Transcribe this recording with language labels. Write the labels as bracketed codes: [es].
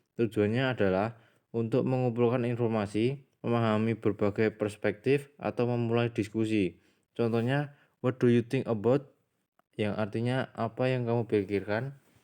[id] Tujuannya adalah untuk mengumpulkan informasi, memahami berbagai perspektif, atau memulai diskusi. [en] Contohnya, what do you think about? [id] Yang artinya apa yang kamu pikirkan.